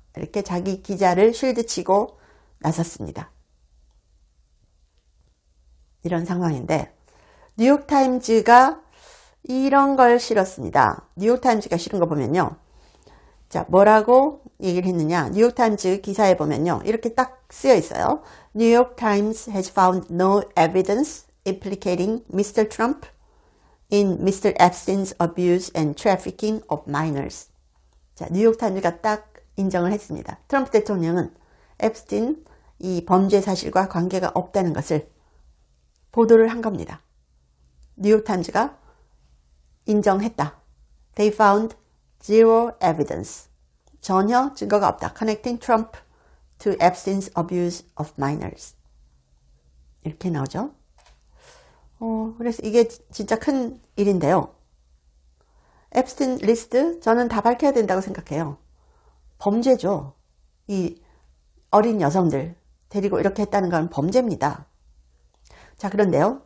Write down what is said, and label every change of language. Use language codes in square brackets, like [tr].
[ko] 이렇게 자기 기자를 쉴드치고 나섰습니다. 이런 상황인데 뉴욕타임즈가 이런 걸 실었습니다. 뉴욕타임즈가 실은 거 보면요. 자, 뭐라고 얘기를 했느냐. 뉴욕타임즈 기사에 보면요. 이렇게 딱 쓰여 있어요. [en] New York Times has found no evidence implicating Mr. Trump in Mr. Epstein's abuse and trafficking of minors. [ko] 자, 뉴욕타임즈가 딱 인정을 했습니다. 트럼프 대통령은 앱스틴 이 범죄 사실과 관계가 없다는 것을 보도를 한 겁니다. 뉴욕타임즈가 인정했다. [en] They found zero evidence. [ko] 전혀 증거가 없다. [en] Connecting Trump to Epstein's abuse of minors. [ko] 이렇게 나오죠. 그래서 이게 진짜 큰 일인데요. 앱스틴 리스트 저는 다 밝혀야 된다고 생각해요. 범죄죠. 이 어린 여성들 데리고 이렇게 했다는 건 범죄입니다. 자, 그런데요.